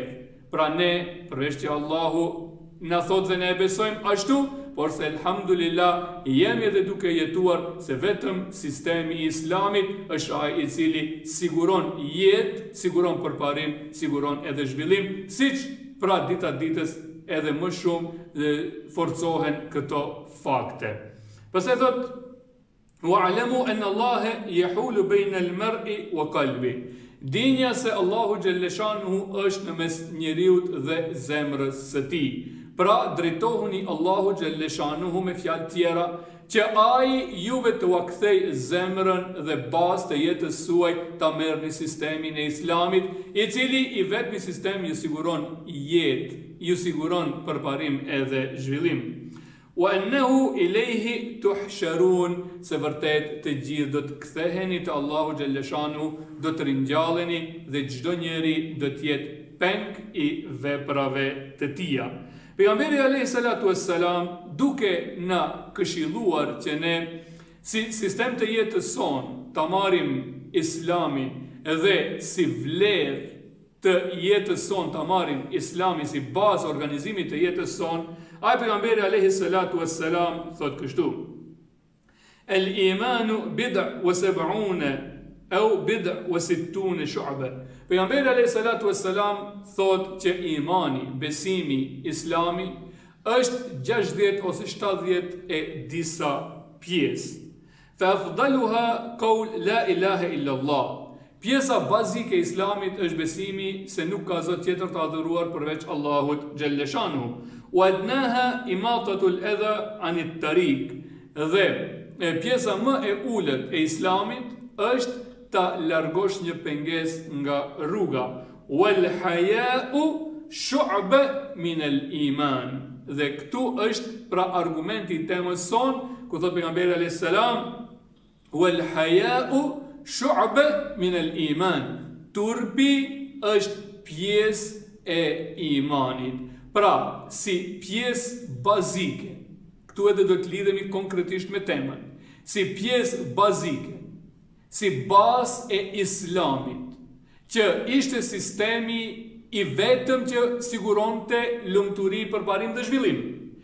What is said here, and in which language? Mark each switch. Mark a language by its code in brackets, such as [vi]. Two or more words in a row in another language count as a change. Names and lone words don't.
[sq] Pra ne, përveç që Allahu na thot dhe ne e besojmë ashtu, por se elhamdulillah jemi edhe duke jetuar se vetëm sistemi i Islamit është ai i cili siguron jetë, siguron përparim, siguron edhe zhvillim, siç pra dita ditës edhe më shumë forcohen këto fakte. Pastaj thot: [ar] واعلموا أن الله يحول بين المرء وقلبه. [sq] Dinja se Allahu xhaleshanuhu është në mes njeriut dhe zemrës së tij. Pra drejtohuni Allahu xhaleshanuhu me fjalë tjera, që ai juve të kthej zemrën dhe bazë të jetës suaj ta merrni sistemin e Islamit, i cili i vetmi sistem ju siguron jetë, ju siguron përparim edhe zhvillim. [ar] وأنه إليه تحشرون, [sq] se vërtet të gjithë do të ktheheni te Allahu xhaleshanuhu, do të ringjalleni dhe çdo njeri do të jetë peng i veprave të tija. Pejgamberi [ar] عليه الصلاة والسلام, [sq] duke na këshilluar që ne si sistem të jetës son ta marrim Islamin dhe si vlerë të jetës son ta marrim Islamin si bazë organizimit të jetës son, ai pejgamberi [ar] عليه الصلاة والسلام [sq] thot kështu: [ar] الإيمان بضع وسبعون أو بضع وستون شعبة. [sq] Pejgamberi [ar] عليه الصلاة والسلام [sq] thot që imani, besimi, Islami është 60 ose 70 e disa pjesë. [ar] فأفضلها قول لا إله إلا الله. [sq] Pjesa bazike e Islamit është besimi se nuk ka zot tjetër të adhuruar përveç Allahut xhaleshanuhu. [ar] وأدناها إماطة الأذى عن الطريق. [sq] Dhe pjesa më e ulët e Islamit është ta largosh një pengesë nga rruga. [ar] والحياء شعبة من الإيمان. [sq] Dhe këtu është pra argumenti i temës son, ku thot pejgamberi [ar] عليه السلام: والحياء شعبة من الإيمان. [sq] Turpi është pjesë e imanit. Pra, si pjesë bazike. Këtu edhe do të lidhemi konkretisht me temën. Si pjesë bazike, si bazë e Islamit, që ishte sistemi i vetëm që siguronte lumturi, përparim dhe zhvillim.